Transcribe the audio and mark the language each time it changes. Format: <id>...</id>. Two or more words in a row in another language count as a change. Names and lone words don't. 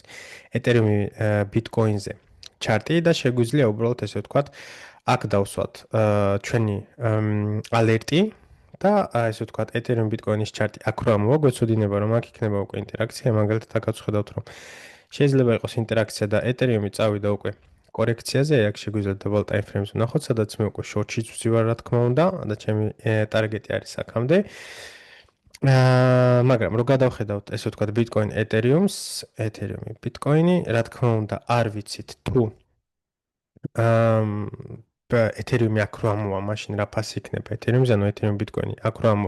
<ka>ეთერიუმი ბიტკოინზე ჩარტი და შეგვიძლია უბრალოდ ესე ვთქვათ, აქ დავსვათ ჩვენი ალერტი და ესე ვთქვათ, ეთერიუმ ბიტკოინის ჩარტი აქ რა მოგვეცოდინება, რომ აქ იქნება უკვე ინტერაქცია, მაგალითად აქაც ხედავთ, რომ შეიძლება იყოს ინტერაქცია და ეთერიუმი წავიდა უკვე კორექციაზე, აქ შეგვიძლია</ka> <en>double time frames</en> <ka>ვნახოთ, სადაც მე უკვე short-ში ვზივარ, რა თქმა უნდა, და ჩემი ტარგეტი არის აქამდე. მაგრამ რო გადავხედავთ, ესე ვთქვათ, Bitcoin, ეთერიუმი, Bitcoin-ი, რა თქმა უნდა, არ ვიცით თუ ეთერიუმი აქ რა მოვა, მაშინ რა ფასი იქნება ეთერიუმზე, ანუ ეთერიუმ Bitcoin-ი აქ რა მოვა.</ka>